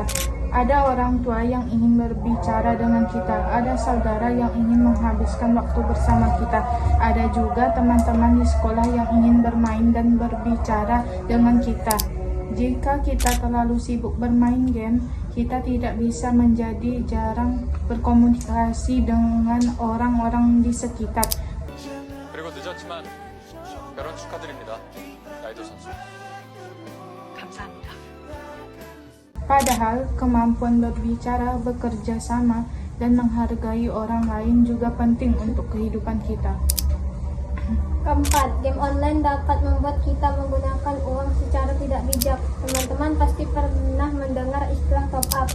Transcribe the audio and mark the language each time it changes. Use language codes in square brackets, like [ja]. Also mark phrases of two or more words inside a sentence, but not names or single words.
[id] Ada orang tua yang ingin berbicara dengan kita, ada saudara yang ingin menghabiskan waktu bersama kita, ada juga teman-teman di sekolah yang ingin bermain dan berbicara dengan kita. Jika kita terlalu sibuk bermain game, kita tidak bisa menjadi jarang berkomunikasi dengan orang-orang di sekitar. [ko] 그리고 늦었지만 결혼 축하드립니다. 나이도 선수. 감사합니다. [id] Padahal kemampuan berbicara, bekerja sama, dan menghargai orang lain juga penting untuk kehidupan kita. Keempat, game online dapat membuat kita menggunakan uang secara tidak tidak bijak. Teman-teman pasti pernah mendengar istilah [en] top up.